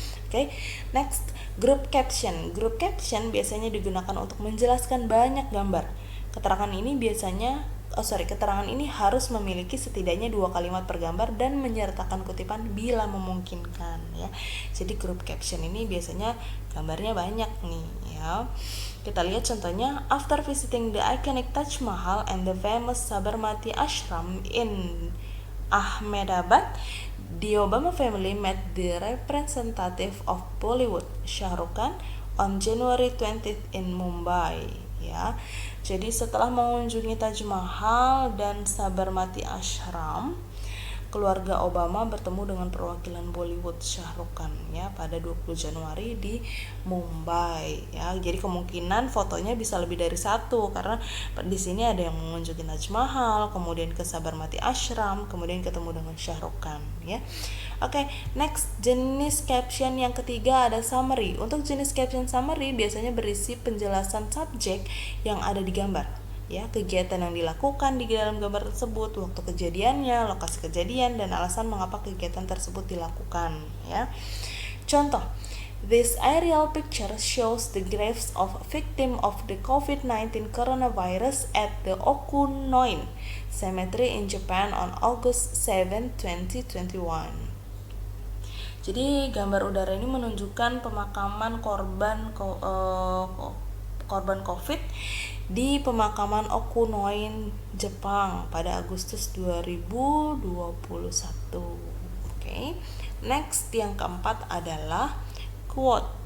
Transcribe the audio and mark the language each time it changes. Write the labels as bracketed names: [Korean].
[Indonesian] Oke, next, group caption. Group caption biasanya digunakan untuk menjelaskan banyak gambar. Keterangan ini harus memiliki setidaknya 2 kalimat per gambar dan menyertakan kutipan bila memungkinkan, ya. Jadi group caption ini biasanya gambarnya banyak nih, ya. Kita lihat contohnya, [English] after visiting the iconic Taj Mahal and the famous Sabarmati Ashram in Ahmedabad, the Obama family met the representative of Bollywood, Shah Rukh Khan, on January 20th in Mumbai. [Indonesian] Ya, jadi setelah mengunjungi Taj Mahal dan Sabarmati Ashram, keluarga Obama bertemu dengan perwakilan Bollywood Shah Rukh Khan, ya, pada 20 Januari di Mumbai, ya. Jadi kemungkinan fotonya bisa lebih dari satu, karena di sini ada yang mengunjungi Taj Mahal, kemudian ke Sabarmati Ashram, kemudian ketemu dengan Shah Rukh Khan, ya. Oke, next, jenis caption yang ketiga ada summary. Untuk jenis caption summary biasanya berisi penjelasan subjek yang ada di gambar, ya, kegiatan yang dilakukan di dalam gambar tersebut, waktu kejadiannya, lokasi kejadian, dan alasan mengapa kegiatan tersebut dilakukan, ya. [English] Contoh, this aerial picture shows the graves of victim of the COVID-19 coronavirus at the Okunoin Cemetery in Japan on August 7, 2021. [Indonesian] Jadi gambar udara ini menunjukkan pemakaman korban COVID di pemakaman Okunoin, Jepang pada Agustus 2021. Oke. Next, yang keempat adalah quote.